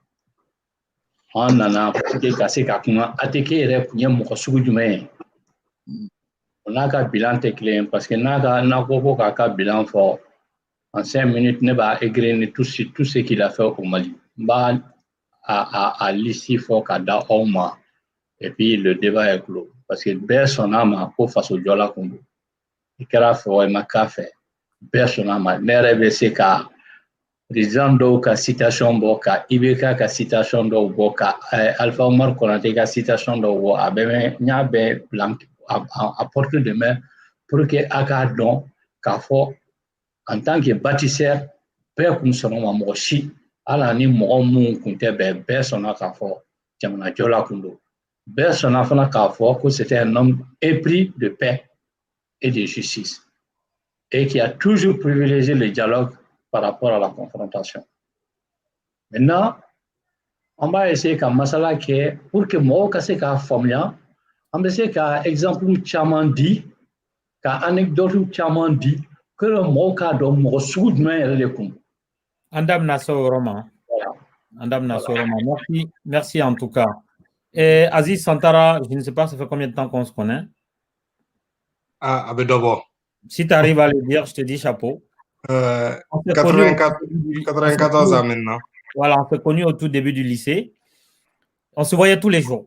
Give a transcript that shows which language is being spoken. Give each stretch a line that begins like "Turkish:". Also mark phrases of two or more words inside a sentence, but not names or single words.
Bambara: an nana ka se ka kuma ATT yɛrɛ tun ye mɔgɔ sugu jumɛn ye o n'a ka bilan tɛ kelen ye
French: parce que
Bambara: n'a ko k'a ka bilan fɔ
French: en 5 minutes
Bambara: ne b'a
French: égrener tout ce qu'il a fait au Mali
Bambara: n b'a a liste fɔ ka da aw ma
French: et puis le débat est clos parce que
Bambara: bɛɛ sɔnn'a ma ko faso jɔla kun don i kɛra fɛ o i ma k'a fɛ bɛɛ sɔnn'a ma ne yɛrɛ bɛ se ka président dɔw ka citation bɔ ka IBK ka citation dɔw bɔ ka Alpha Omar Konate ka citation dɔw bɔ a bɛ n y'a bɛɛ bila
French: à portée de main pour que
Bambara: a k'a dɔn k'a fɔ
French: en tant que bâtisseur
Bambara: bɛɛ kun sɔnna ma mɔgɔ si ala ni mɔgɔ minnu kun tɛ bɛɛ sɔnna k'a fɔ jamana jɔla kun don bɛɛ sɔnna fana k'a fɔ ko
French: c'était un homme épris de paix et de justice et qui a toujours privilégié le dialogue par rapport à la confrontation. Maintenant, on va essayer
Bambara: ka masala kɛ
French: pour que
Bambara: mɔgɔw ka se k'a faamuya an bɛ se ka exemple caman di ka anecdote caman di que mɔgɔw k'a dɔn mɔgɔ sugu jumɛn yɛrɛ de kun. An da bɛna se o yɔrɔ ma. An da bɛna se o yɔrɔ ma.
French: Merci en tout cas. Aziz Santara, je ne sais pas ça fait combien de temps qu'on se connaît. Ah, avec d'abord. Si tu arrives à le dire, je te dis chapeau. 94 ans maintenant. Voilà, on s'est connus au tout début du lycée. On se voyait tous les jours.